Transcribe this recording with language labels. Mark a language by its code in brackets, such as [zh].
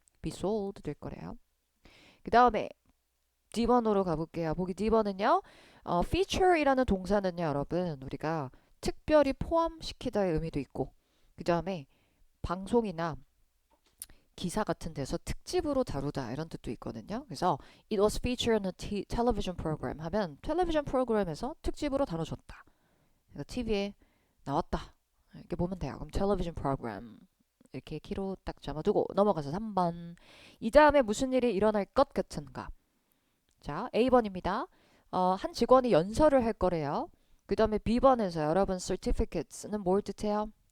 [en] be sold [ko] 될 거래요. 그 다음에 D번으로 가볼게요. 보기 D번은요. feature이라는 동사는요, 여러분 우리가 특별히 포함시키다의 의미도 있고 그 다음에 방송이나 기사 같은 데서 특집으로 다루다 이런 뜻도 있거든요. 그래서 [en] it was featured in a television program [ko] 하면 텔레비전 프로그램에서 특집으로 다뤄졌다. 그러니까 TV에 나왔다. 이렇게 보면 돼요. 그럼 television program 이렇게 키로 딱 잡아두고 넘어가서 3번. 이 다음에 무슨 일이 일어날 것 같은가? 자, A번입니다. 한 직원이 연설을 할 거래요. 그 다음에 B번에서 여러분 certificates는 뭘 뜻해요?